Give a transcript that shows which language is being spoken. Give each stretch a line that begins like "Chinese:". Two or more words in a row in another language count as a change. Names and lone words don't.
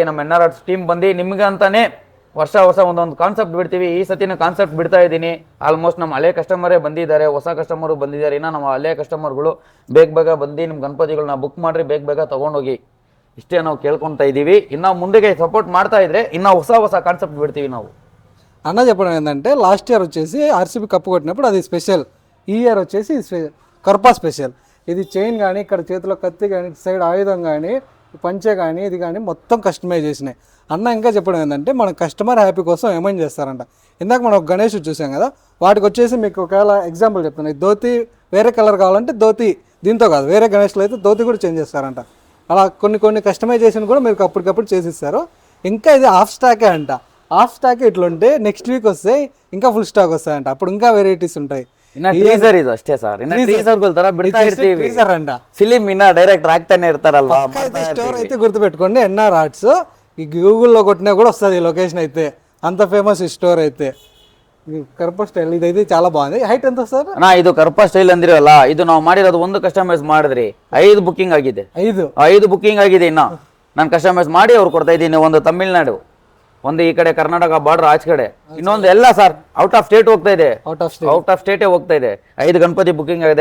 Kannada: ನಮ್ಮ NR ಟೀಮ್ ಬಂದು ನಿಮ್ಗೆ ಅಂತಾನೆ ವರ್ಷ ಒಂದೊಂದು ಕಾನ್ಸೆಪ್ಟ್ ಬಿಡ್ತೀವಿ. ಈ ಸತಿನ ಕಾನ್ಸೆಪ್ಟ್ ಬಿಡ್ತಾ ಇದ್ದೀನಿ. ಆಲ್ಮೋಸ್ಟ್ ನಮ್ಮ ಹಳೆ ಕಸ್ಟಮರೇ ಬಂದಿದ್ದಾರೆ, ಹೊಸ ಕಸ್ಟಮರು ಬಂದಿದ್ದಾರೆ. ಇನ್ನು ನಮ್ಮ ಹಳೆ ಕಸ್ಟಮರ್ಗಳು ಬೇಗ ಬಂದು ನಿಮ್ಮ ಗಣಪತಿಗಳನ್ನ ಬುಕ್ ಮಾಡಿರಿ, ಬೇಗ ತೊಗೊಂಡೋಗಿ. ಇಷ್ಟೇ ನಾವು ಕೇಳ್ಕೊತಾ ಇದ್ದೀವಿ. ಇನ್ನು ಮುಂದೆಗೆ ಸಪೋರ್ಟ್ ಮಾಡ್ತಾ ಇದ್ರೆ ಇನ್ನೂ ಹೊಸ ಕಾನ್ಸೆಪ್ಟ್ ಬಿಡ್ತೀವಿ ನಾವು.
Telugu: అన్న చెప్పడం ఏంటంటే
English: last year
Telugu: వచ్చేసి RCB కప్పు కొట్టినప్పుడు అది స్పెషల్, ఈ ఇయర్ వచ్చేసి కర్పా స్పెషల్. ఇది చైన్ కానీ, ఇక్కడ చేతిలో కత్తి కానీ, సైడ్ ఆయుధం కానీ, పంచే కానీ, ఇది కానీ మొత్తం కస్టమైజ్ చేసినాయి. అన్న ఇంకా చెప్పడం ఏంటంటే మన కస్టమర్ హ్యాపీ కోసం ఏమైనా చేస్తారంట. ఇందాక మనం గణేష్ చూసాం కదా, వాటికి వచ్చేసి మీకు ఒకవేళ ఎగ్జాంపుల్ చెప్తున్నాను, ధోతి వేరే కలర్ కావాలంటే ధోతి దీంతో కాదు, వేరే గణేష్లో అయితే ధోతి కూడా చేంజ్ చేస్తారంట. అలా కొన్ని కస్టమైజేషన్ కూడా మీరు అప్పటికప్పుడు చేసిస్తారు. ఇంకా ఇది
English: half stock
Telugu: అంట.
English: half stock
Telugu: ఇట్లుంటే
English: next week
Telugu: వస్తే ఇంకా
English: full stock
Telugu: వస్తాయంట. అప్పుడు ఇంకా వెరైటీస్ ఉంటాయి.
Kannada: ಟೀಸರ್ ಇದು ಅಷ್ಟೇ ಸರ್, ಟೀಸರ್ ತರ ಬಿಡ್ತಾ ಇರ್ತೀವಿ. ಟೀಸರ್ ಅಂట, ಫಿಲಿಂ ಇನ್ನ ಡೈರೆಕ್ಟ್ ಆಗ್ತಾನೆ ಇರ್ತಾರಲ್ವಾ.
Telugu: స్టోర్ అయితే గుర్తుపెట్టుకోండి, NR ఆర్ట్స్. ఈ గూగుల్లో కొట్టినా కూడా వస్తుంది ఈ లొకేషన్ అయితే, అంత ఫేమస్ ఈ స్టోర్ అయితే. కర్ప స్టైల్ ಇದೈತೆ చాలా బాగుంది. హైట్ ఎంత ಸರ್?
Kannada: ಇದು ಕರ್ಪ ಸ್ಟೈಲ್ ಅಂದಿರಲ್ಲ, ಇದು ನಾವು ಮಾಡಿರೋದು ಒಂದು ಕಸ್ಟಮೈಸ್ ಮಾಡಿದ್ರಿ 5 ಬುಕಿಂಗ್ ಆಗಿದೆ. 5 ಬುಕಿಂಗ್ ಆಗಿದೆ. ಇನ್ನ ನಾನು ಕಸ್ಟಮೈಸ್ ಮಾಡಿ ಅವ್ರು ಕೊಡ್ತಾ ಇದ್ದೀನಿ. ಒಂದು ತಮಿಳ್ನಾಡು, ಒಂದು ಈ ಕಡೆ ಕರ್ನಾಟಕ ಬಾರ್ಡರ್ ಆಚೆ ಕಡೆ, ಇನ್ನೊಂದು ಎಲ್ಲ ಸರ್
English: out of state
Kannada: ಹೋಗ್ತಾ ಇದೆ.
English: out of state
Kannada: ಹೋಗ್ತಾ ಇದೆ. 5 ಗಣಪತಿ ಬುಕಿಂಗ್ ಆಗಿದೆ.